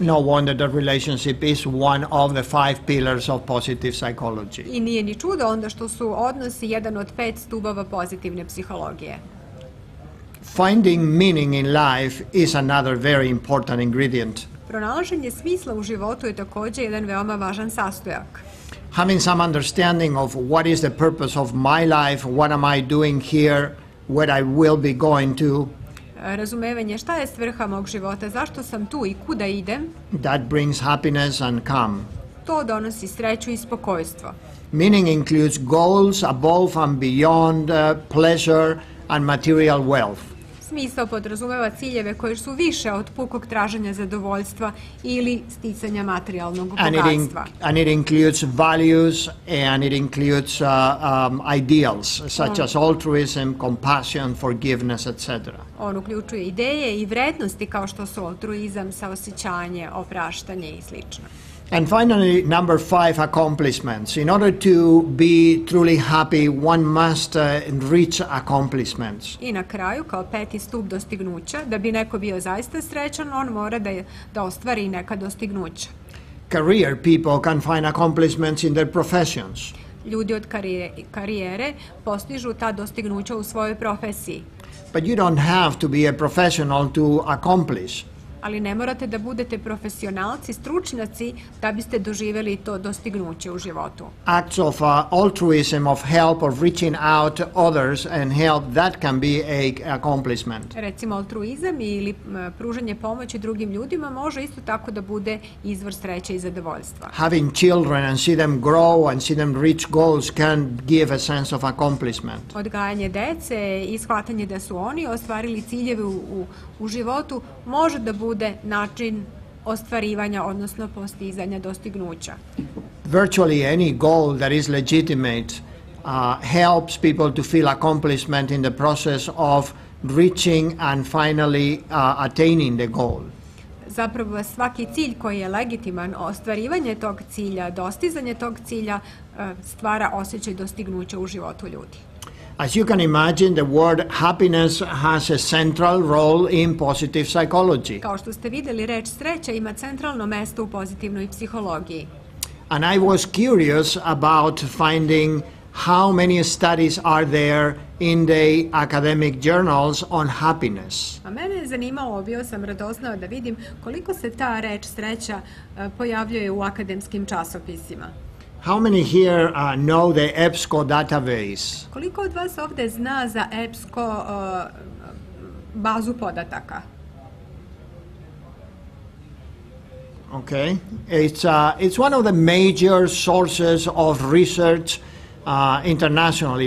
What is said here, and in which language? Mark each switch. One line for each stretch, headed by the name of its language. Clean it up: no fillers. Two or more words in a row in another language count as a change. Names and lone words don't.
English: No wonder that relationship is one of the 5 pillars of positive psychology.
Serbian: I nije ni čudo onda što su odnosi jedan od 5 stubova pozitivne psihologije.
English: Finding meaning in life is another very important ingredient.
Serbian: Pronalaženje smisla u životu je također jedan veoma važan sastojak.
English: Having some understanding of what is the purpose of my life, what am I doing here, where I will be going to,
Serbian: Razumevanje šta je svrha mog života, zašto sam tu i kuda idem,
English: that brings happiness and calm.
Serbian: to donosi sreću i spokojstvo.
English: Meaning includes goals above and beyond pleasure and material wealth.
Serbian: Smisao podrazumeva ciljeve koji su više od pukog traženja zadovoljstva ili sticanja materijalnog bogatstva.
English: And it includes values and it includes ideals such as altruism, compassion, forgiveness, etc.
Serbian: On uključuje ideje i vrednosti kao što su altruizam, saosećanje, opraštanje i slično.
English: And finally, number 5, accomplishments. In order to be truly happy, one must reach accomplishments.
Serbian: I na kraju, kao 5. stup dostignuća, da bi neko bio zaista srećan, on mora da ostvari neka dostignuća.
English: Career people can find accomplishments in their professions.
Serbian: Ljudi od karijere postižu ta dostignuća u svojoj profesiji.
English: But you don't have to be a professional to accomplish.
Serbian: Ali ne morate da budete profesionalci, stručnjaci, da biste doživjeli to dostignuće u životu.
English: Acts of altruism, of help, of reaching out to others and help, that can be a accomplishment.
Serbian: Recimo, altruizam ili pružanje pomoći drugim ljudima može isto tako da bude izvor sreće i zadovoljstva.
English: Having children and see them grow and see them reach goals can give a sense of accomplishment.
Serbian: Odgajanje dece i shvatanje da su oni ostvarili ciljeve u životu može da bude način ostvarivanja, odnosno postizanja dostignuća.
English: Virtually any goal that is legitimate helps people to feel accomplishment in the process of reaching and finally attaining the goal.
Serbian: Zapravo svaki cilj koji je legitiman, ostvarivanje tog cilja, dostizanje tog cilja stvara osjećaj dostignuća u životu ljudi.
English: As you can imagine, the word happiness has a central role in positive psychology.
Serbian: Kao što ste vidjeli, reč sreća ima centralno mesto u pozitivnoj psihologiji.
English: And I was curious about finding how many studies are there in the academic journals on happiness.
Serbian: A mene je zanimalo, bio sam radoznao da vidim koliko se ta reč sreća pojavljuje u akademskim časopisima.
English: How many here know the ÄPSCO database?
Serbian: Koliko od vas ovdje zna za ÄPSCO bazu podataka?
English: Okay, it's one of the major sources of research internationally.